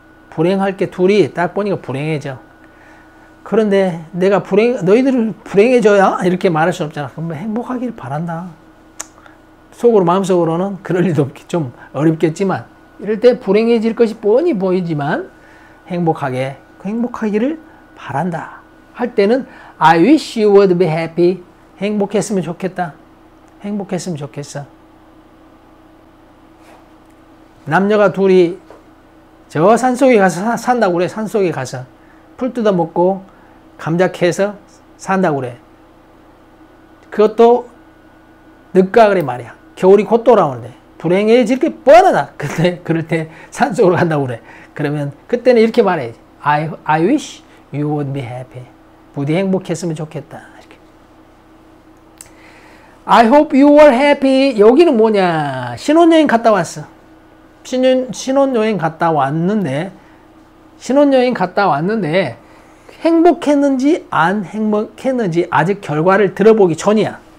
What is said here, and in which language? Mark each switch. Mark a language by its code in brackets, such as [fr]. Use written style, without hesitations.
[ko] 불행할 게 둘이 딱 보니까 불행해져. 그런데 내가 너희들을 불행해져야 이렇게 말할 수 없잖아. 그럼 행복하길 바란다. 속으로, 마음속으로는 그럴 일도 좀 어렵겠지만, 이럴 때 불행해질 것이 뻔히 보이지만, 행복하기를 바란다. 할 때는, [en] I wish you would be happy. [ko] 행복했으면 좋겠다. 행복했으면 좋겠어. 남녀가 둘이 저 산속에 가서 산다고 그래. 산속에 가서. 풀 뜯어 먹고, 감자 캐서 산다고 그래. 그것도 늦가 그래 말이야. 겨울이 곧 돌아오는데 불행해질 게 뻔하다. 그럴 때 산속으로 간다고 그래. 그러면 그때는 이렇게 말해야지. [en] I wish you would be happy. [ko] 부디 행복했으면 좋겠다. 이렇게. [en] I hope you were happy. [ko] 여기는 뭐냐? 신혼여행 갔다 왔어. 신혼여행 갔다 왔는데 행복했는지 안 행복했는지 아직 결과를 들어보기 전이야.